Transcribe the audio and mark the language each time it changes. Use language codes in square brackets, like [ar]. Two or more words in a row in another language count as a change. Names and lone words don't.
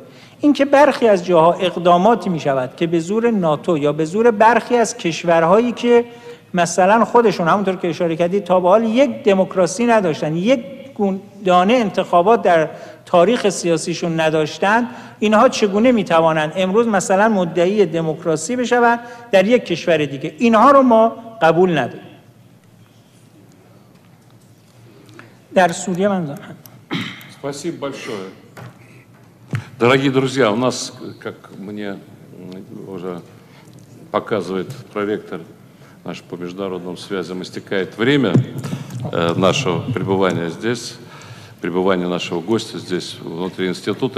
[fa] اینکه برخی از جاها اقداماتی می شود که به زور ناتو یا به زور برخی از کشورهایی که مثلا خودشون همونطور که اشاره کردید تا به حال یک دموکراسی نداشتن، یک دانه انتخابات در تاریخ سیاسیشون نداشتن، اینها چگونه میتوانند امروز مثلا مدعی دموکراسی بشوند در یک کشور دیگه؟ اینها رو ما قبول نداریم. در سوریه من دارم. [ru] Спасибо большое. Дорогие друзья, у нас, как мне уже показывает проректор наш по международным связям, истекает время нашего пребывания здесь, пребывания нашего гостя здесь, внутри института.